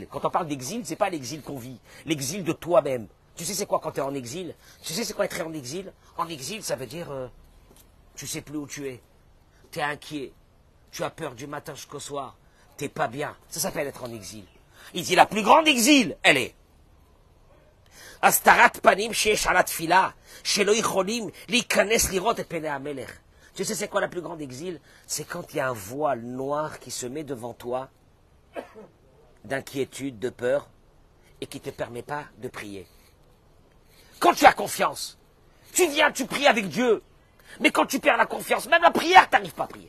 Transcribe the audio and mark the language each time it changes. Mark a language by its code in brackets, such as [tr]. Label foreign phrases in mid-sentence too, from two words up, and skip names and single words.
[fr] Quand on parle d'exil, c'est pas l'exil qu'on vit. L'exil de toi-même. Tu sais c'est quoi quand tu es en exil? Tu sais c'est quoi être en exil? En exil, ça veut dire... tu sais plus où tu es. Tu es inquiet. Tu as peur du matin jusqu'au soir. Tu n'es pas bien. Ça s'appelle être en exil. Il dit la plus grande exil, elle est... [he] הסתרת פנים שיש על התפילה, שלא יכולים להכנס לראות את פני המלך. [fr] Tu sais c'est quoi la plus grande exil? C'est quand il y a un voile noir qui se met devant toi, d'inquiétude, de peur, et qui ne te permet pas de prier. Quand tu as confiance, tu viens, tu pries avec Dieu, mais quand tu perds la confiance, même la prière, tu n'arrives pas à prier.